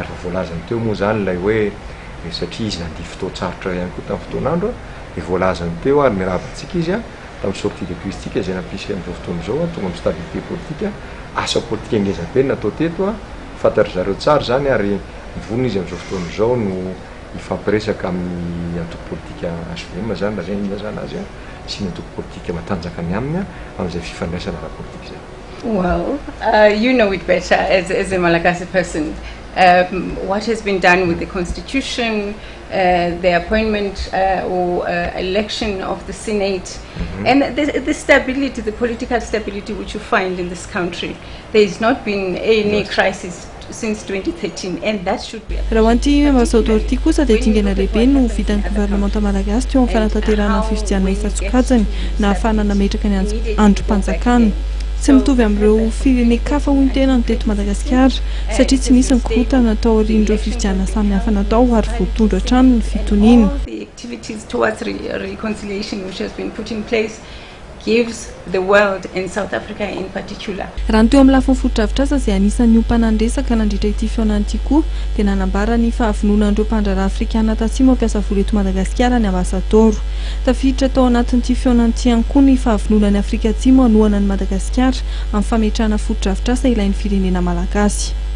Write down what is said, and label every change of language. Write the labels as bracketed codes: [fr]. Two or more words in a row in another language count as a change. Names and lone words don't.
[mg] voalazany teo moa zany ilay hoe satria izy nandihy fotoan-tsarotra ihany koa tamin'ny fotoan'andro dia voalazany teo ary miaravantsika izy tamin'ny [fr] sortie de crise [mg] tika izay nampisy amin'izao fotoana izao tonga amin'ny [fr] stabilité politique [mg] asa politika ngeza be natao teto fantatra zareo tsara zany ary mivonona izy amin'izao fotoana izao no ifampiresaka amin'ny antoko politika HVM zany raha zay ilazana azy sy ny antoko politika matanjaka ny aminy amin'izay fifandraisana ara-politika zay. [en] Well, you know it better as a Malagasy person. What has been done with the constitution, the appointment or election of the Senate, and the stability, the political stability which you find in this country. There has not been any crisis since 2013, and that should be. [mg] Rawanti ambassador ty kosa dia dingana lehibe no vitan'ny gouvernemanta malagasy teo amin'ny fanatanterahana ny fifidianana isan-tsokajany na ahafahana nametraka ny androm-panjakana. Tsy mitovy amin'ireo firenen-kafa hoy ny tena ny teto Madagasikara satria tsy nisy ny korotana natao aorian'ireo fifidianana samihafa natao ary voatondro hatrany ny fitoniana. [en] The activities towards reconciliation which has been put in place gives the world and South Africa in particular. [mg] Raha ny teo amin'ny lafiny fotodrafitrasa izay anisan'ny ompanandresaka nandritra ity fihaonana ity koa dia nanambara ny fahavononan'ireo mpandraharaha afrikana tatsimo mampiasa vola eto Madagasikara ny ambasador. Tafiditra tao anatin'ity fihaonana ity ihany koa ny fahavononan'ny Afrika Atsimo hanohana ny Madagasikara amin'ny fametrahana fotodrafitrasa ilain'ny firenena malagasy.